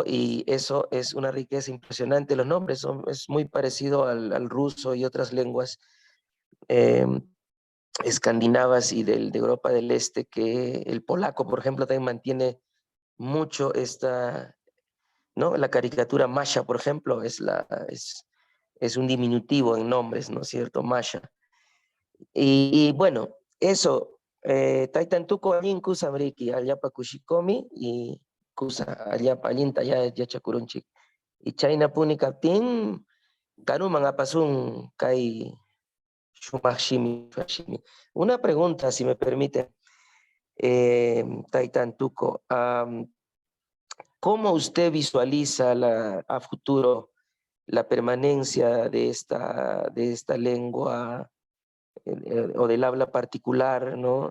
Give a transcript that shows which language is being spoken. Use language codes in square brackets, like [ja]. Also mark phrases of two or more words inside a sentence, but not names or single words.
[es] Y eso es una riqueza impresionante. Los nombres es muy parecido al ruso y otras lenguas eh, escandinavas y de Europa del Este, que el polaco, por ejemplo, también mantiene mucho ¿no? La caricatura Masha, por ejemplo, es un diminutivo en nombres, ¿no es cierto? Masha. Y bueno, eso, [qu] Taitantuko allin kusa mriki, allapa kushikomi y kusa allapa allinta ya chacurunchik. Y China puni kaptin, kanuman apasun kai shumashimi. [es] Una pregunta, si me permite, Taitantuko. ¿Cómo usted visualiza a futuro la permanencia de esta lengua o del habla particular, ¿no?